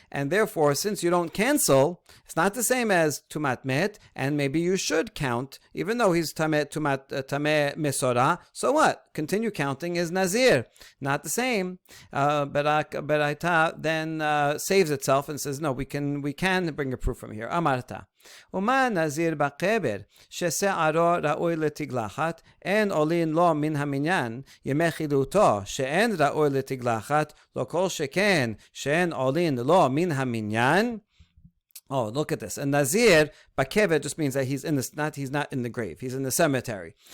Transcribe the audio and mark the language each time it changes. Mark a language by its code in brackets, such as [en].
[en] And therefore, since you don't cancel, it's not the same as tumat met, and maybe you should count, even though he's tameh mesorah. So what? Continue counting as Nazir. Not the same. Baraita then saves itself and says, no, we can bring a proof from here. [he] Amarta. ומה נזיר בקבר ששערו ראוי לתגלחת אין עולין לו מן המניין ימי חילוטו שאין ראוי לתגלחת לא כל שכן שאין עולין לו מן המניין. [en] Oh, look at this. A Nazir, Bakevet, just means that he's not in the grave. He's in the cemetery.